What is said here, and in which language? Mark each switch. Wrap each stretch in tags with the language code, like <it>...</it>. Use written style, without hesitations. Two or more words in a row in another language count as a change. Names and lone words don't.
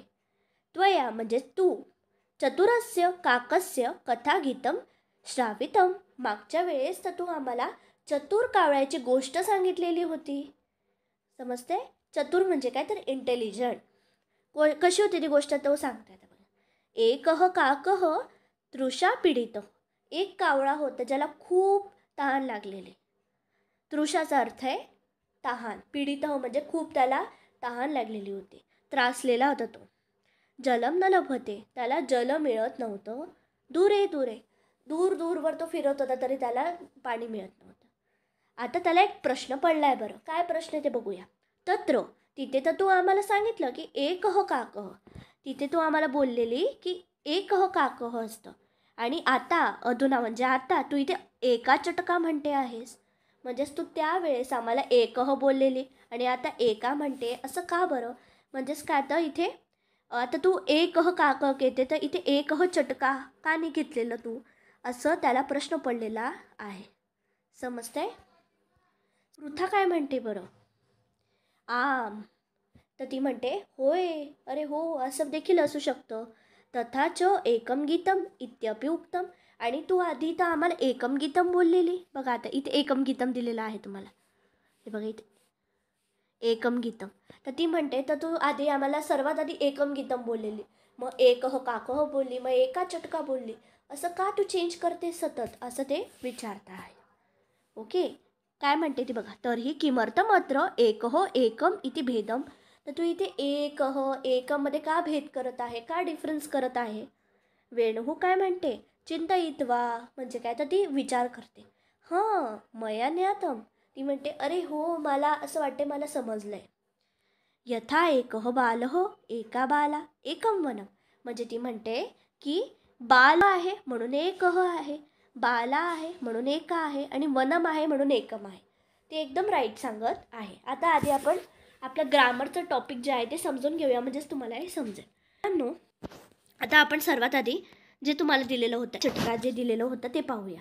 <mr>त्वया म्हणजे तू.</mr> <sa>चतुरस्य काकस्य कथागीतम श्रावितम.</sa> <mr>मागच्या वेळेस तर तू आम्हाला चतुर कावळ्याची गोष्ट सांगितलेली होती. समजते? चतुर म्हणजे काय तर इंटेलिजंट. कशी होती ती गोष्ट तो सांगते. आता बघा.</mr> <sa>एकः काकः तृषा पीडित.</sa> <mr>एक कावळा होता ज्याला खूप तहान लागलेली. तृषाचा अर्थ आहे तहान. पीडित म्हणजे खूप त्याला तहान लागलेली होती, त्रासलेला होता तो.</mr> <sa>जलम न लभते.</sa> <mr>त्याला जल मिळत नव्हतं. दूरे दूरवर तो फिरत होता तरी त्याला पाणी मिळत नव्हतं. आता त्याला एक प्रश्न पडलाय बरं. काय प्रश्न आहे ते बघूया. तत्र तिथे तर तू आम्हाला सांगितलं की</mr> <sa>एकः काकः.</sa> <mr>तिथे तू आम्हाला बोललेली की</mr> <sa>एकः काकः</sa> <mr>असतं. आणि आता अधुना म्हणजे आता तू इथे एका चटका म्हणते आहेस. म्हणजेच तू त्यावेळेस आम्हाला एकः बोललेली आणि आता एका म्हणते. असं का बरं? म्हणजेच काय तर इथे आता तू</mr> <sa>एकः काकः</sa> <mr>घेते तर इथे</mr> <sa>एकः चटका</sa> <mr>का नाही घेतलेलं तू, असं त्याला प्रश्न पडलेला आहे. समजतंय? पृथा काय म्हणते बरं.</mr> <sa>आम.</sa> <mr>तर ती म्हणते होय, अरे हो, असं देखील असू शकतं.</mr> <sa>तथाच एकम गीतम इत्यपि उक्तम.</sa> <mr>आणि तू आधी तर आम्हाला</mr> <sa>एकम गीतम</sa> <mr>बोललेली. बघा आता इथे</mr> <sa>एकम गीतम</sa> <mr>दिलेलं आहे तुम्हाला. हे बघा इथे</mr> <sa>एकम गीतम.</sa> <mr>तर ती म्हणते तर तू आधी आम्हाला सर्वात आधी</mr> <sa>एकम गीतम</sa> <mr>बोललेली, मग</mr> <sa>एकः काकः</sa> <mr>बोलली, मग</mr> <sa>एका चटका</sa> <mr>बोलली. असं का तू चेंज करते सतत, असं ते विचारता आहे. ओके. काय म्हणते ती बघा.</mr> <sa>तरीही किमर्थम अत्र एकः एकम इति भेदम.</sa> <mr>तर तू इथे एकः एकममध्ये का भेद करत आहे, का डिफरन्स करत आहे. वेणुः काय म्हणते. चिंतयित्वा म्हणजे काय तर ती विचार करते.</mr> <sa>हां मया ज्ञातम.</sa> <mr>ती म्हणते अरे हो, मला असं वाटते, मला समजलंय.</mr> <sa>यथा एकः बालः एका बाला एकम वनम.</sa> <mr>म्हणजे ती म्हणते की बाल आहे म्हणून एकः आहे, बाला आहे म्हणून एका आहे आणि वनम आहे म्हणून एकम आहे. ते एकदम राईट सांगत आहे. आता आधी आपण आपलं ग्रामरचं टॉपिक जे आहे ते समजून घेऊया, म्हणजेच तुम्हाला हे समजेल. आता आपण सर्वात आधी जे तुम्हाला दिलेलं होतं चटका जे दिलेलं होतं ते पाहूया.</mr>